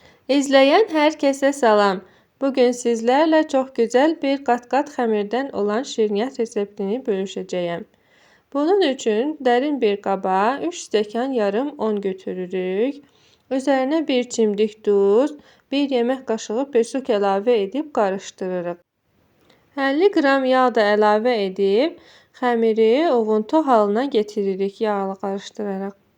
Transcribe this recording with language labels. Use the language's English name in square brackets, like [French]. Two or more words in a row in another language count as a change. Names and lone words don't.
[Turkish] İzleyen herkese salam. Bugün sizlerle çok güzel bir [Azerbaijani] kat-kat xəmirdən olan şirniyyat reseptini bölüşəcəyəm. Bunun üçün dərin bir qaba 3 stəkan yarım un götürürük. Üzərinə 1 çimdik duz, 1 yemək qaşığı pesok əlavə edib qarışdırırıq. 50 qram yağ da əlavə edib xəmiri ovuntu halına getiririk yağla qarışdıraraq.